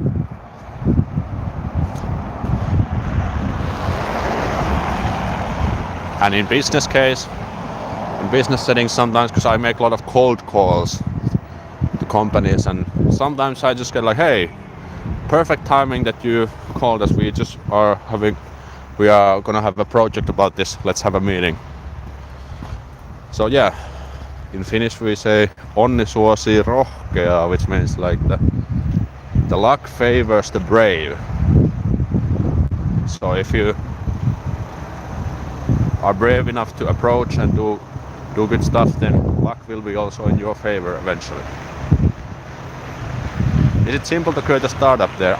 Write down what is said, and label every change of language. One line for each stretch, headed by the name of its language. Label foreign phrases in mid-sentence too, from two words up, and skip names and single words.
English: And in business settings sometimes, because I make a lot of cold calls to companies, and sometimes I just get like, hey, perfect timing that you called us. We are gonna have a project about this. Let's have a meeting. So yeah, in Finnish we say
Finnish: onni suosii rohkeaa,
English: which means like the luck favors the brave. So if you are brave enough to approach and do good stuff, then luck will be also in your favor eventually. Is it simple to create a startup there?